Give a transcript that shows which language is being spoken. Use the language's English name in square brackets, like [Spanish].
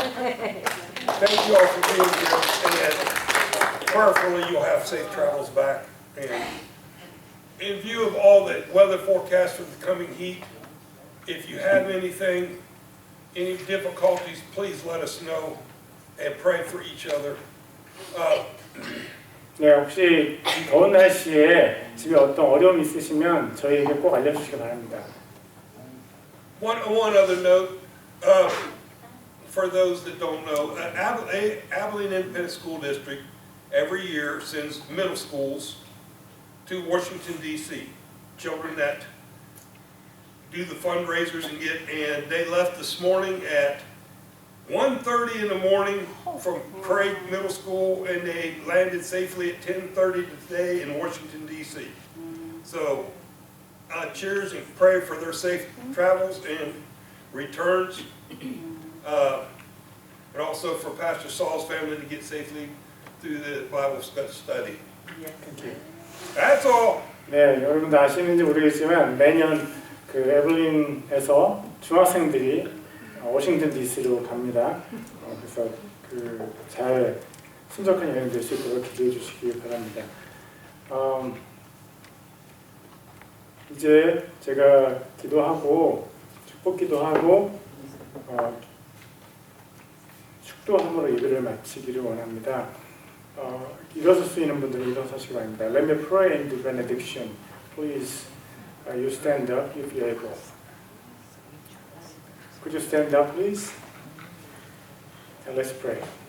[English] Thank you all for being here, and prayerfully you'll have safe travels back. And in view of all the weather forecasts for the coming heat, if you have anything, any difficulties, please let us know and pray for each other. [Korean] 네, 혹시 더운 날씨에 집에 어떤 어려움이 있으시면 저희에게 꼭 알려주시기 바랍니다. [English] One other note, for those that don't know, Abilene Independent School District every year sends middle schools to Washington, D.C. Children that do the fundraisers and they left this morning at 1:30 in the morning from Craig Middle School, and they landed safely at 10:30 today in Washington, D.C. So cheers and pray for their safe travels and returns, and also for Pastor Saul's family to get safely through the Bible study. Thank you. That's all. [Korean] 네, 여러분도 아시는지 모르겠지만 매년 그 에블린에서 중학생들이 워싱턴 D.C.로 갑니다. 그래서 그 잘 순적한 여행 될 수 있도록 기도해 주시기 바랍니다. 이제 제가 기도하고 축복 기도하고 축도함으로 예배를 마치기를 원합니다. 일어설 수 있는 분들은 일어서시기 바랍니다. [English] Let me pray and do benediction. Please, you stand up if you're able. Could you stand up, please? And let's pray.